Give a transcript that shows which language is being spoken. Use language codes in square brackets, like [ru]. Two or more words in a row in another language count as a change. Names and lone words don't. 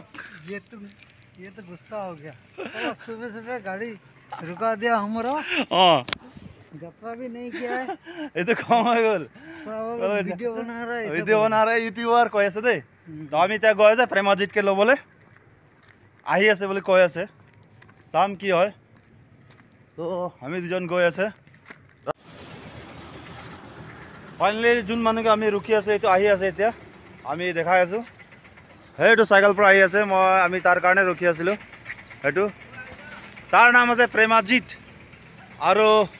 [hi] ये तो गुस्सा हो गया सुबह सुबह गाड़ी रुका दिया हमारा हाँ यात्रा भी नहीं किया है ये तो कम हो गल वीडियो बना रहा है [as] यूट्यूबर কৈ আছে দেই তো আমি এতিয়া গৈ আছে প্ৰেমাজিতকে ল'বলৈ আহি আছে বুলি কৈ আছে চাম কি হয় তো আমি দুজন গৈ আছে ফাইনালি যোন মানুহকে আমি ৰখি আছে এইটো আহি আছে এতিয়া আমি দেখাই আছো সেইটো চাইকেল পৰা আহি আছে আমি তাৰ কাৰণে ৰখি আছিলোঁ সেইটো তাৰ নাম আছে প্ৰেমাজিত আৰু